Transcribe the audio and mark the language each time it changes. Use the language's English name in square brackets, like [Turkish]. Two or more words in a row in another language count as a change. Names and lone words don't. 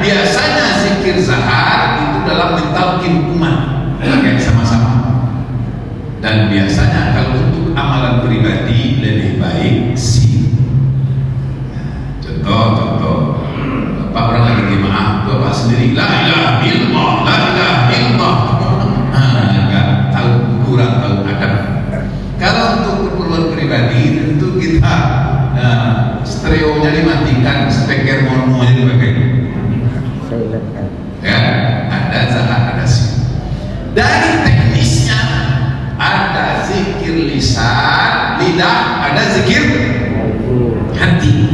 [Indonesian] Biasanya zikir zahar itu dalam mentalkin umat, pakai sama-sama. Dan biasanya kalau untuk amalan pribadi lebih baik sir. Contoh, Bapak orang lagi jemaah, Bapak sendiri [Arabic] لا إله إلا الله، لا إله إلا الله. [Indonesian] Enggak tahu, kurang tahu adab. Kalau untuk keperluan pribadi tentu kita stereonya dimatikan, speaker mononya dipakai. Ya, ada zahar, ada sir. Dari teknisnya ada zikir lisan, lidah, ada zikir hati.